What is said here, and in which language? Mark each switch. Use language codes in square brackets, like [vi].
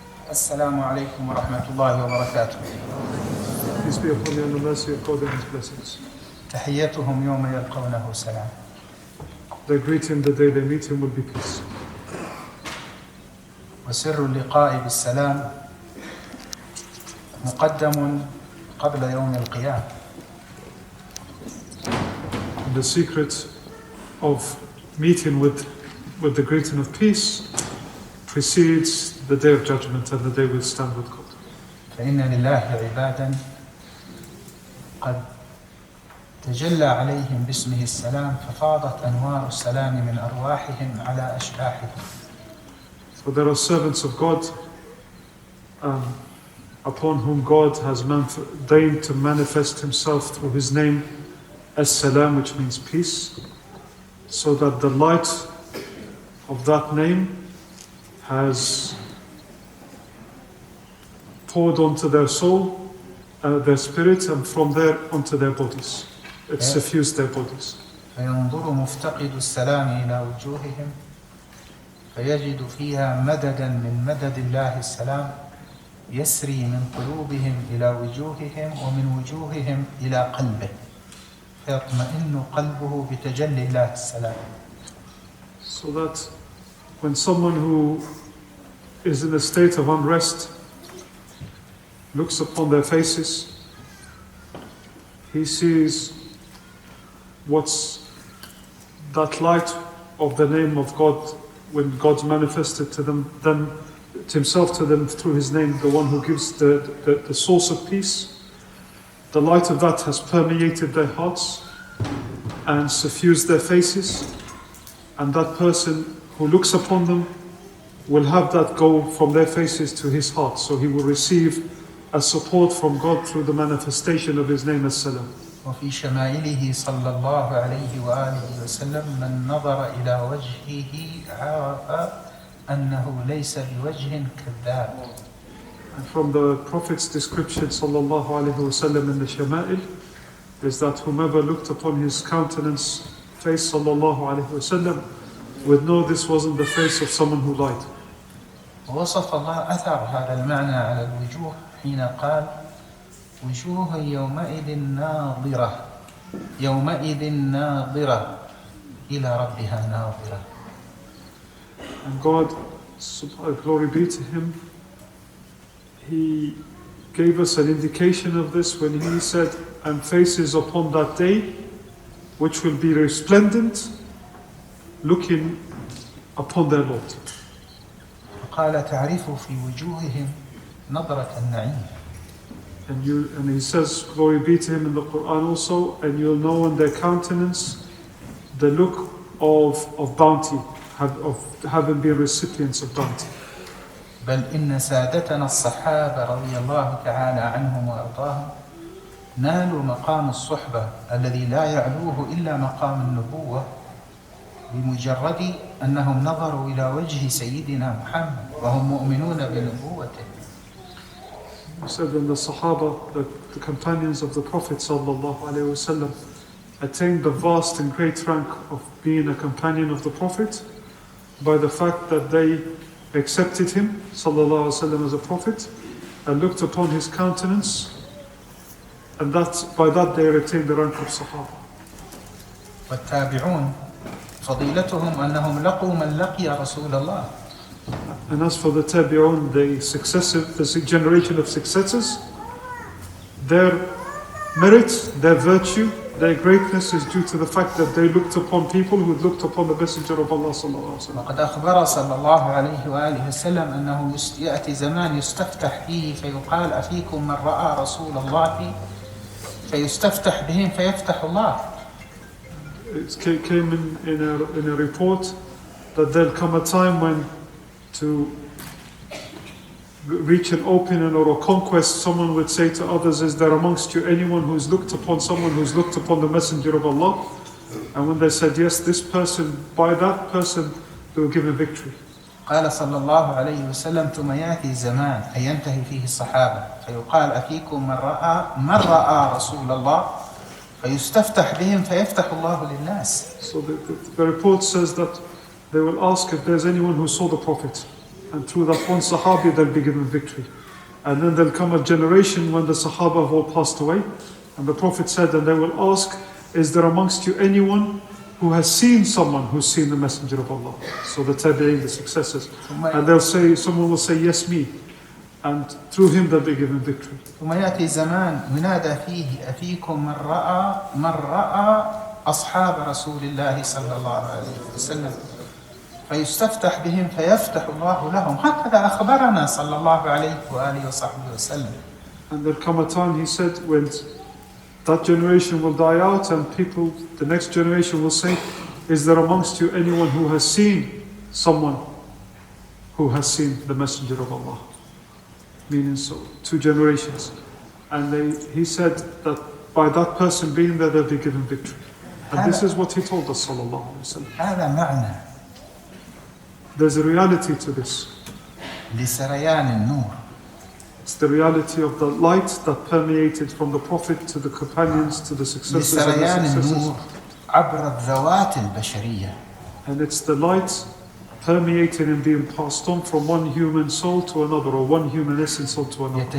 [ar] Assalamu alaikum wa rahmatullahi wa barakatuh. [en] Peace be upon you and the mercy of God and His blessings. [ar] تحيتهم يوم يلقونه سلام. [en] Their greeting the day they meet Him will be peace. [ar] وسر اللقاء بالسلام مقدم قبل يوم القيامة. [en] The secret of meeting with the greeting of peace precedes the day of judgment and the day we'll stand with God. [ar] فإن لله عبادا قد تجلى عليهم باسمه السلام ففاضت أنوار السلام من أرواحهم على أشباحهم. [en] For there are servants of God upon whom God has deigned to manifest Himself through His name As-Salam, which means peace, so that the light of that name has poured onto their soul, their spirit, and from there onto their bodies. It suffused their bodies. [ar] فينظر مفتقد السلام إلى وجوههم فيجد فيها مددا من مدد الله السلام يسري من قلوبهم إلى وجوههم ومن وجوههم إلى قلبه فيطمئن قلبه بتجلي الله السلام. [en] So that when someone who is in a state of unrest looks upon their faces, he sees what's that light of the name of God when God's manifested to them, then to Himself to them through His name, the one who gives the source of peace. The light of that has permeated their hearts and suffused their faces, and that person who looks upon them will have that go from their faces to his heart. So he will receive a support from God through the manifestation of his name as Salam. [ar] وفي شمائله صلى الله عليه وآله وسلم من نظر إلى وجهه عرف أنه ليس بوجه كذاب. [en] And from the Prophet's description [ar] sallallahu alaihi wasallam [en] in the Shama'il is that whomever looked upon his countenance, face sallallahu alaihi wasallam, would know this wasn't the face of someone who lied. [ar] ووصف الله أثر هذا المعنى على الوجوه حين قال وجوه يومئذ ناظرة يومئذ ناظرة إلى ربها ناظرة. [en] And God, glory be to him, he gave us an indication of this when he said, and faces upon that day which will be resplendent, looking upon their Lord. [ar] قال تعرف في وجوههم نظرة النعيم. [en] And he says, glory be to him in the Quran also, and you'll know in their countenance the look of bounty, of having been recipients of bounty. [ar] بل إن سادتنا الصحابة رضي الله تعالى عنهم وأرضاهم نالوا مقام الصحبة الذي لا يعلوه إلا مقام النبوة بمجرد أنهم نظروا إلى وجه سيدنا محمد وهم مؤمنون بنبوته. [en] He said when the Sahaba, the companions of the Prophet [ar] sallallahu alaihi wasallam, [en] attained the vast and great rank of being a companion of the Prophet by the fact that they accepted him sallallahu alaihi wasallam as a prophet and looked upon his countenance, and by that they attained the rank of Sahaba. [ar] والتابعون فضيلتهم أنهم لقوا من لقي رسول الله. [en] And as for the Tabi'un, the generation of successors, their merit, their virtue, their greatness is due to the fact that they looked upon people who looked upon the Messenger of Allah [ar] sallallahu alaihi wasallam. وقد أخبر صلى الله عليه وآله وسلم أنه يأتي زمان يستفتح فيه فيقال أفيكم من رأى رسول الله فيستفتح بهم فيفتح الله. [en] It came in a report that there'll come a time when to reach an opening or a conquest, someone would say to others, is there amongst you anyone who's looked upon someone who's looked upon the Messenger of Allah? And when they said yes, this person, by that person they will give a victory. [ar] قال صلى الله عليه وسلم ثم يأتي زمان أي ينتهي فيه الصحابة فيقال أفيكم من رأى رسول الله فيستفتح بهم فيفتح الله للناس. [en] So the report says that they will ask if there's anyone who saw the Prophet, and through that one Sahabi they'll be given victory. And then there'll come a generation when the Sahaba have all passed away, and the Prophet said, and they will ask, is there amongst you anyone who has seen someone who's seen the Messenger of Allah? So the Tabi'in, the successors, and they'll say, someone will say, yes, me, and through him they'll be given victory. [ar] ثم يأتي زمان ينادى فيه أفيكم من رأى أصحاب رسول الله صلى الله عليه وسلم فيستفتح بهم فيفتح الله لهم. هكذا أخبرنا صلى الله عليه وآله وصحبه وسلم. [en] And there'll come a time, he said, when that generation will die out and people, the next generation will say, is there amongst you anyone who has seen someone who has seen the Messenger of Allah? Meaning so, 2 generations. And he said that by that person being there, they'll be given victory. And this is what he told us [ar] sallallahu alaihi wasallam. هذا معنى [en] There's a reality to this. [ar] لسريان النور. [en] It's the reality of the light that permeated from the Prophet to the companions to the successors and the [ar] لسريان [en] successors. [ar] النور عبر الذوات البشرية. [en] And it's the light permeating and being passed on from one human soul to another, or one human essence soul to another.